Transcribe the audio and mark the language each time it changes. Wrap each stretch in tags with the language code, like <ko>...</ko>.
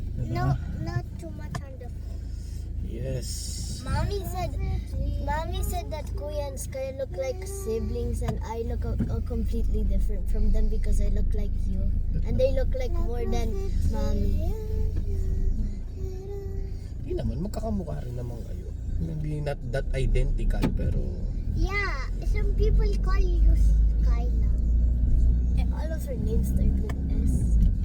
<en>No, not too much on the phone. Yes. Mommy said that Kuya and Sky look like siblings, and I look completely different from them because I look like you, and they look like more than Mommy.</en> <tl>Hindi naman, magkakamukha rin naman kayo.</tl> <en>Maybe not that identical, pero Yeah, some people call you Skyla. And all of her names start with S.</en>